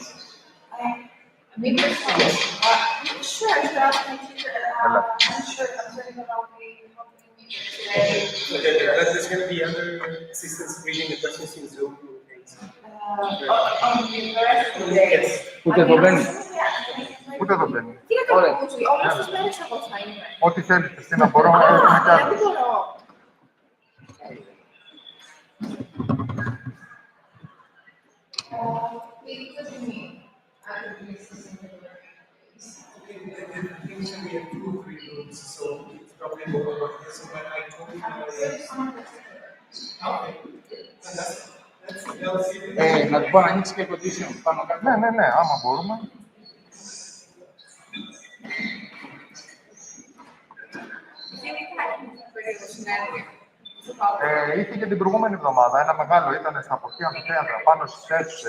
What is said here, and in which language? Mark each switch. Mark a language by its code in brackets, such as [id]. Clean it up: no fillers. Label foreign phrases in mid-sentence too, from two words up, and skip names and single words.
[en] Maybe there's one. I'm not sure. I should ask my teacher. I'm sure that I'll be helping you today. Okay, but there's going to be other assistants reading the questions in Zoom. On the rest of the day. Yes. [el] Ούτε εδώ μπαίνει. Ούτε εδώ μπαίνει. Τι να κάνω, Κούτσι, όλες τις μέρες εγώ θα είμαι. Ό,τι θέλεις, Χριστίνα, μπορώ να έχουμε κι Δηλαδή άλλες. μπορώ. [en] What do you mean? Usually we have 2 or 3 rooms, so it's probably more about this, but I told you. Okay. [el] Να του πω να ανοίξει και condition πάνω κάτω. Ναι, ναι, ναι, άμα μπορούμε. Είχε και την προηγούμενη εβδομάδα, ένα μεγάλο, ήταν στα αποχή αμφιθέατρα, πάνω στις αίθουσες.